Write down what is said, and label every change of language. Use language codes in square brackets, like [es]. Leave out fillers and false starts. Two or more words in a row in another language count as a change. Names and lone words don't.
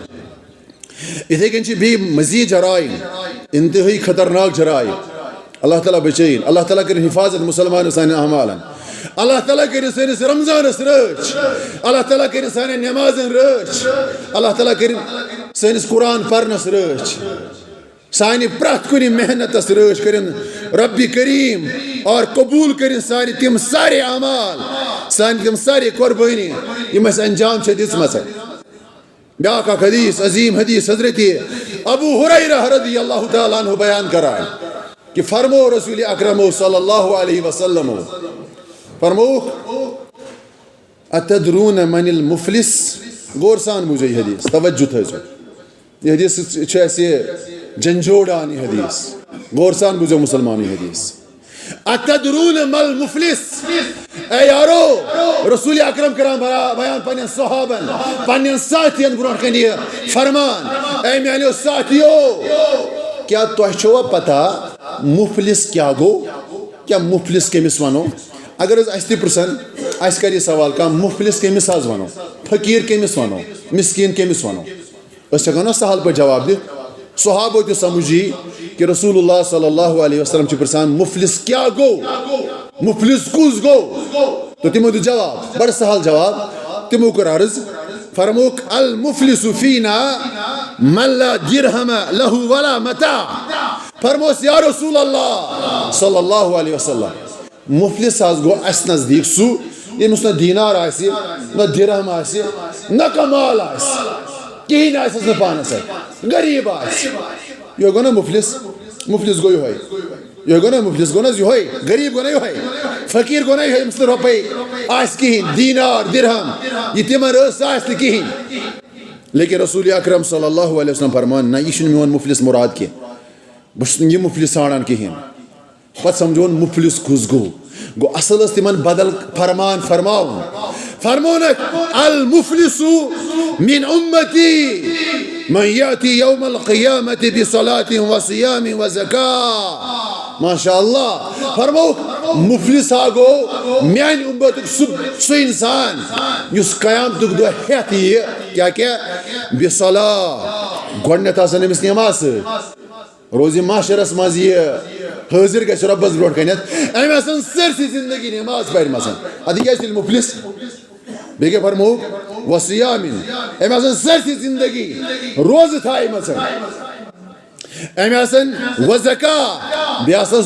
[ks] یِتھٕے کٔنۍ چھِ بیٚیہِ مزیٖد جرایِم انتہٲیی خطرناک جرایِم اللہ تعالیٰ بچٲیِن اللہ تعالیٰ کٔرِنۍ حِفاظت مُسلمانن سانٮ۪ن اعمالن اللہ تعالیٰ کٔرِنۍ سٲنِس رمضانس رٲچھ اللہ تعالیٰ کٔرِنۍ سانٮ۪ن نٮ۪مازن رٲچھ اللہ تعالیٰ کٔرِنۍ سٲنِس قرآن پرنس رٲچھ سانہِ پرٛٮ۪تھ کُنہِ محنتس رٲچھ کٔرِنۍ ربِ کریٖم اور قبوٗل کٔرِنۍ سانہِ تِم سارے اعمال سانہِ تِم سارے قۄربٲنی یِم اَسہِ انجام چھےٚ دِژمژ بیاکھ اکھ حدیث عظیٖم حدیث حضرت ابو ہریرہ [ar] رضی اللہ تعالیٰ عنہ [ks] بیان کران کہ فرمو رسول اکرم [ar] صلی اللہ علیہ وسلم [ks] فرمووُکھ [ar] اتدرون من المفلس [ks] غور سان بوٗزِو یہِ حدیث توجہ تھٲیزیو یہِ حدیث چھُ اَسہِ جھنجھوڑان یہِ حدیث غور سان بوٗزِو مُسلمان یہِ حدیث [ar] اتدرون مل مفلس [ks] اے یارو رسول اکرم کران بیان پننٮ۪ن صحابن پننٮ۪ن ساتھین برونٛٹھ کنہِ یہِ فرمان اے میانیو ساتھیو کیٛاہ تۄہہِ چھوا پتہ مفلس کیٛاہ گوٚو کیٛاہ مفلس کٔمِس ونو اگر حظ اَسہِ تہِ پرژھن اَسہِ کر یہِ سوال کانٛہہ مفلس کٔمِس حظ ونو فقیٖر کٔمِس ونو مسکیٖن کٔمِس ونو أسۍ ہٮ۪کو نا سہل پٲٹھۍ جواب دِتھ صحابو تہِ سمجھ یی کہ رسول اللہ [ar] صلی اللہ علیہ وسلم [ks] چھِ پرژھان مفلس کیٛاہ گوٚو مفلس کُس گوٚو تہٕ تِمو دیُت جواب بڑٕ سہل جواب تِمو کوٚر عرض فرمووُکھ [ar] المفلس فینا من لا درہم لہ ولا متاع [ks] فرموس [ar] یا رسول اللہ صلی اللہ علیہ وسلم [ks] مفلس حظ گوٚو اَسہِ نزدیٖک سُہ ییٚمِس نہٕ دیٖنار آسہِ نہ دِرہم آسہِ نہ کمال آسہِ کِہیٖنۍ آسٮ۪س نہٕ پانَس اَتھِ غریٖب آسہِ یہِ گوٚو نا مُفلِس مُفلِس گوٚو یِہوٚے یہِ گوٚو نا مُفلِس گوٚو نہ حظ یِہوٚے غریٖب گوٚو نا یِہوٚے فقیٖر گوٚو نا یِہوٚے ییٚمِس نہٕ رۄپَے آسہِ کِہیٖنۍ دیٖنار دِرہم یہِ تِمن ٲس سُہ آسہِ نہٕ کِہیٖنۍ لیکن رسول اکرم [ar] صلی اللہ علیہ وسلم [ks] فرمان نہ یہِ چھُنہٕ میون مُفلِس مُراد کینٛہہ بہٕ چھُس نہٕ یہِ مُفلِس ژھانڈان کِہیٖنۍ پتہٕ سمجھون مُفلِس کُس گوٚو اصل ٲس تِمن بدل فرمان فرماوُن فرمونکھ [ar] المفلسُ من اُمتی من یأتی یوم القیامت بصلاۃ وصیام [ks] وزکاۃ ماشاء اللہ فرموکھ مفلس ہا گوٚو میانہِ اُمتُک سُہ انسان یُس قیامتُک دۄہ ہٮ۪تھ یِیہِ کیاہ بصلاۃ گۄڈنٮ۪تھ آسن أمِس نٮ۪ماز سۭتۍ روزِ محشرس منٛز یہِ حٲضِر گژھِ رۄبس برونٛٹھ کَنٮ۪تھ أمۍ آسن سٲرسٕے زندگی نٮ۪ماز پرِمژ اَدٕ یہِ کیازِ تیٚلہِ مُفلِس بیٚیہِ کیاہ فرمووُکھ وصیامِن أمۍ آسن سٲرسٕے زندگی روزٕ تھایمژ أمۍ آسن وزکات بیٚیہِ آسن